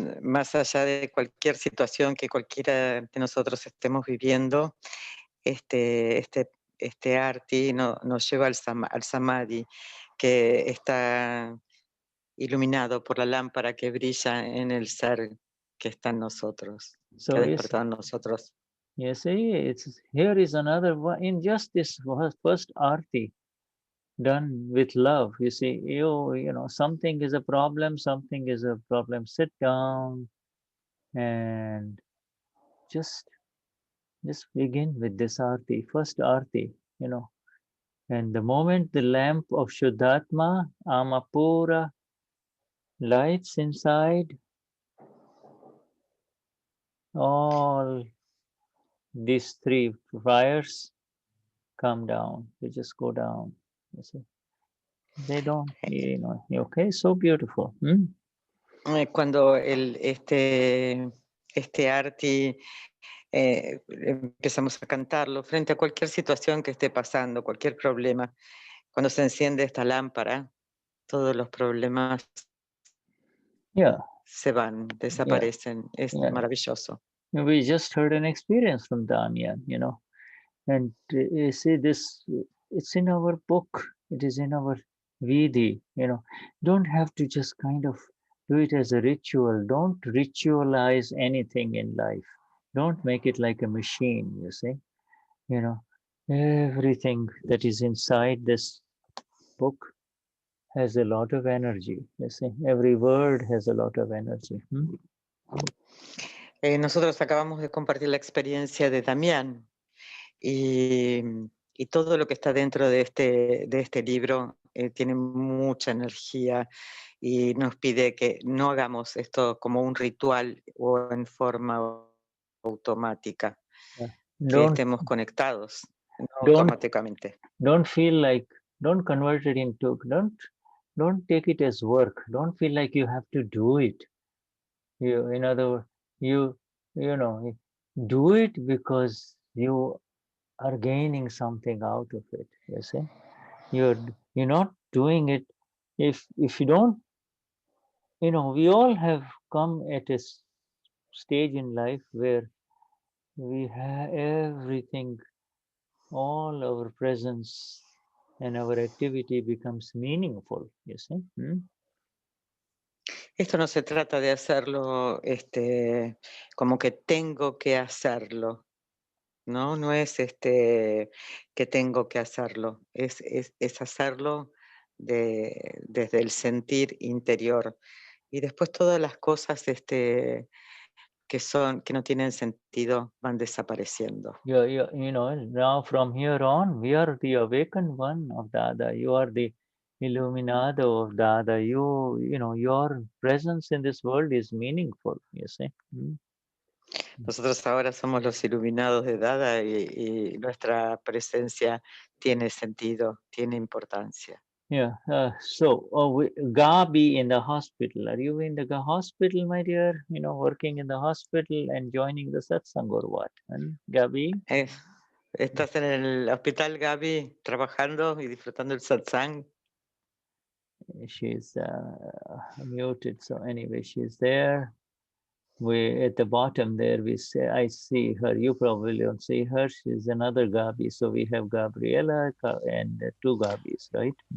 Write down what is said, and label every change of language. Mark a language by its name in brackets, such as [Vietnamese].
[Spanish] Más allá de cualquier situación que cualquiera de nosotros estemos viviendo, este arti nos lleva al samadhi, que está iluminado por la lámpara que brilla en el ser que está en nosotros, que ha despertado en nosotros. [English] You see, here is another one, in just this first arti, done with love. You see, you know, something is a problem, sit down and just begin with this arti, first arti, and the moment the lamp of Shuddhatma, Amapura, lights inside, all these three fires come down. They just go down. You see, they don't. Okay, so beautiful. [Spanish] Cuando este arti empezamos a cantarlo frente a cualquier situación que esté pasando, cualquier problema, cuando se enciende esta lámpara, todos los problemas se van, desaparecen. Es maravilloso. [English] We just heard an experience from Damian, and you see this, it's in our book, it is in our Vidi, don't have to just kind of do it as a ritual. Don't ritualize anything in life. Don't make it like a machine, you see. Everything that is inside this book has a lot of energy, you see. Every word has a lot of energy. Nosotros acabamos de compartir la experiencia de Damián y todo lo que está dentro de este libro tiene mucha energía y nos pide que no hagamos esto como un ritual o en forma automática, que estemos conectados automáticamente. Don't feel like, don't convert it into, don't take it as work. Don't feel like you have to do it. In other words, you do it because you are gaining something out of it. You see, you're not doing it if you don't. We all have come at a stage in life where we have everything, all our presence and our activity becomes meaningful, you see. [Spanish] Esto no se trata de hacerlo como que tengo que hacerlo, ¿no? No es que tengo que hacerlo, es hacerlo desde el sentir interior. Y después todas las cosas que no tienen sentido van desapareciendo. [English] You know, now from here on, we are the awakened one of Dada. You are the Illuminado of Dada. You know, your presence in this world is meaningful, you see. [Spanish] Nosotros ahora somos los iluminados de Dada y nuestra presencia tiene sentido, tiene importancia. [English] Yeah, so Gabi in the hospital. Are you in the hospital, my dear? You know, working in the hospital and joining the satsang or what? Gabi? [Spanish] ¿Estás en el hospital, Gabi, trabajando y disfrutando el satsang? [English] She's muted, so anyway, she's there. We at the bottom there, I see her. You probably don't see her. She's another Gabi. So we have Gabriela and two Gabis, right?